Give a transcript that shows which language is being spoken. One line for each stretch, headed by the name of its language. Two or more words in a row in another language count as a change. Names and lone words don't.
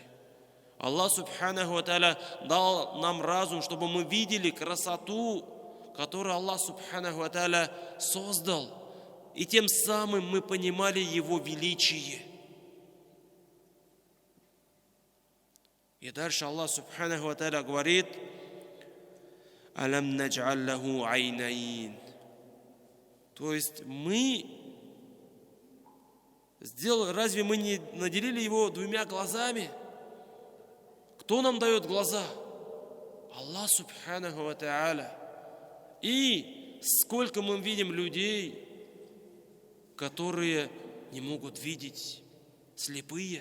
Arabic: الله سبحانه وتعالى
Russian: дал нам разум, чтобы мы видели красоту, которую
Arabic: الله سبحانه وتعالى
Russian: создал. И тем самым мы понимали Его величие. И дальше
Arabic: الله سبحانه وتعالى
Russian: говорит:
Arabic: «ألم نجعل له عينين».
Russian: То есть мы сделали, разве мы не наделили его двумя глазами? Кто нам дает глаза?
Arabic: الله سبحانه وتعالى.
Russian: И сколько мы видим людей, которые не могут видеть, слепые.